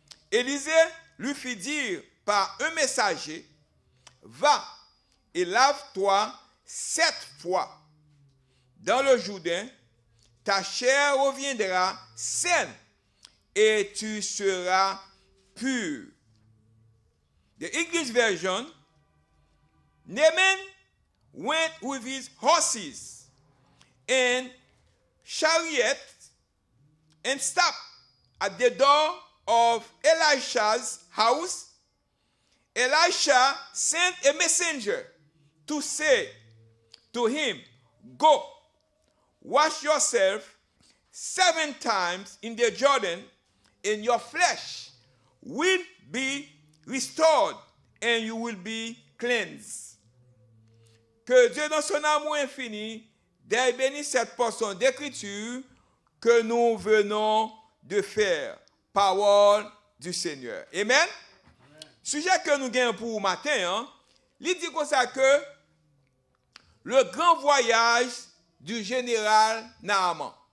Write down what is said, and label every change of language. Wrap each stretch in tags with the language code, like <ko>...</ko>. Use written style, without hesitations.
<fr>Élisée lui fit dire par un messager, va et lave-toi 7 fois dans le Jourdain, ta chair reviendra saine et tu seras pur.</fr> <en>The English version, Naaman went with his horses and chariot and stopped at the door of Elisha's house. Elisha sent a messenger to say to him, go, wash yourself 7 times in the Jordan, and your flesh will be restored, and you will be cleansed.</en> <fr>Que Dieu dans son amour infini bénisse cette portion d'écriture que nous venons de faire. Parole du Seigneur. Amen. Sujet que nous gagnons pour matin, il dit comme ça que le grand voyage du général Naaman.</fr>